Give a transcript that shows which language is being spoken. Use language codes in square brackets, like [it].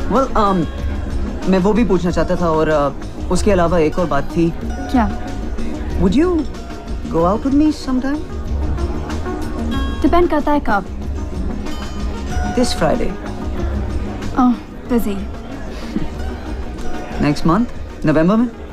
[hi] Well, मैं वो भी पूछना चाहता था, और उसके अलावा एक और बात थी. क्या? [en] Would you go out with me sometime? [hi] Depend करता है कब. [en] This Friday. Oh, busy. Next month? [hi] November में?